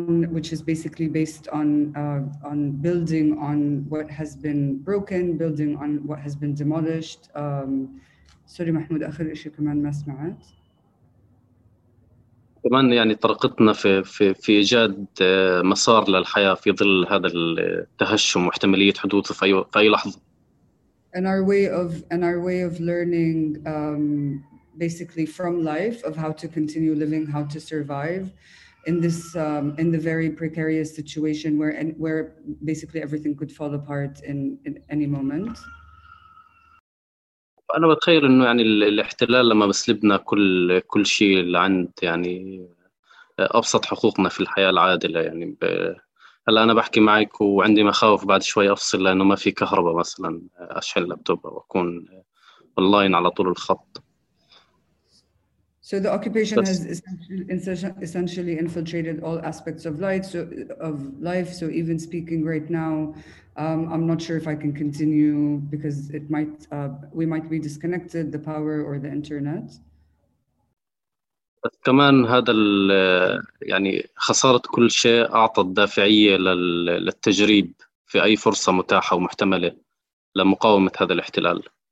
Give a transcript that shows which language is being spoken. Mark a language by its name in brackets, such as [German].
[English] Which is basically based on building on what has been broken, building on what has been demolished. Sorry, [Arabic] Mahmoud, آخر إشي كمان ما سمعت. كمان يعني طرقتنا في إيجاد مسار للحياة في ظل هذا التهشم واحتمالية حدوثه في أي لحظة. [English] In our way of learning. Basically from life, of how to continue living, how to survive in this in the very precarious situation where basically everything could fall apart in any moment. [Arabic] انا بتخيل انه يعني الاحتلال لما بسلبنا كل شيء اللي عند يعني ابسط حقوقنا في الحياه العادله يعني هلا انا بحكي معك وعندي مخاوف بعد شوي افصل لانه ما في كهرباء مثلا اشحن لابتوب واكون اونلاين على طول الخط. [English] So the occupation has essentially infiltrated all aspects of life. So even speaking right now, I'm not sure if I can continue because it might we might be disconnected, the power or the internet. [Arabic] بس كمان هذا يعني خسارة كل شيء أعطى الدافعية للتجريب في أي فرصة متاحة ومحتملة لمقاومة هذا الاحتلال.